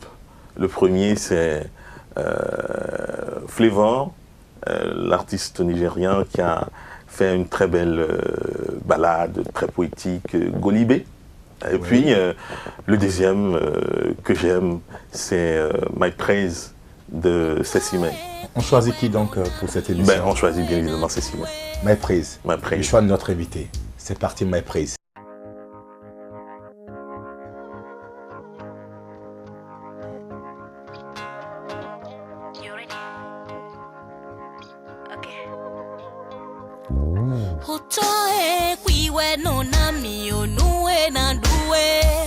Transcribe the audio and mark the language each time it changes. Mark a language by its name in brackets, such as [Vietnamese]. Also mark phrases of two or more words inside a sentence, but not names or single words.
[French] Le premier, c'est Flavor, l'artiste nigérien qui a fait une très belle ballade, très poétique, Golibé. Et puis, le deuxième que j'aime, c'est My Praise de Cécile May. On choisit qui donc pour cette émission? On choisit bien évidemment Cécile May. My Praise. My Praise. Le choix de notre invité. C'est parti, My Praise. Hotoe kwiwe no nami onue na duwe